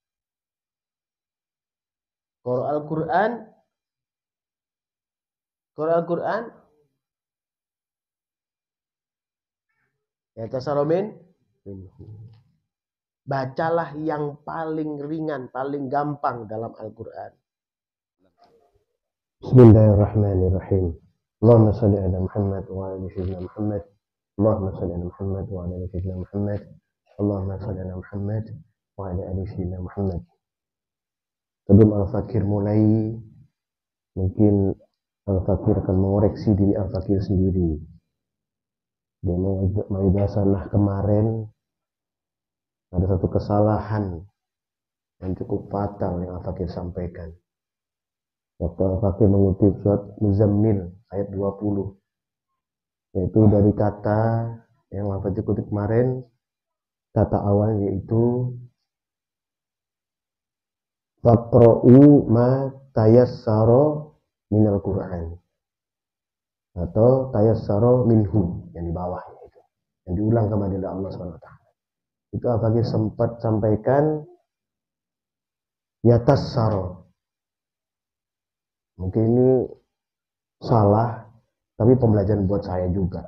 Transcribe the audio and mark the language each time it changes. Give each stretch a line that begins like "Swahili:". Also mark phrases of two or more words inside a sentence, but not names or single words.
Indonesian: Al-Quran ya tasaromin bacalah yang paling ringan, paling gampang dalam Al-Quran.
Arabic: بسم الله الرحمن الرحيم. اللهم صل على محمد وعلى سيدنا محمد. اللهم صل على محمد وعلى سيدنا محمد. اللهم صل على محمد وعلى آل سيدنا محمد.
Indonesian: Sebelum Al-Fakir mulai, mungkin Al-Fakir akan mengoreksi diri Al-Fakir sendiri. Di Maidah Sanah kemarin ada satu kesalahan yang cukup fatal yang Al-Fakir sampaikan. Waktu Al-Fakir mengutip surat Muzammil ayat 20, yaitu dari kata yang Al-Fakir kutip kemarin, kata awal yaitu
Arabic: فاقرءوا ما تيسر من القرآن
Indonesian: atau
Arabic: تيسر منه
Indonesian: yang di bawahnya itu, yang diulang kembali oleh Allah SWT. Itu Al-Fakir sempat sampaikan yatassara. Mungkin ini salah, tapi pembelajaran buat saya juga.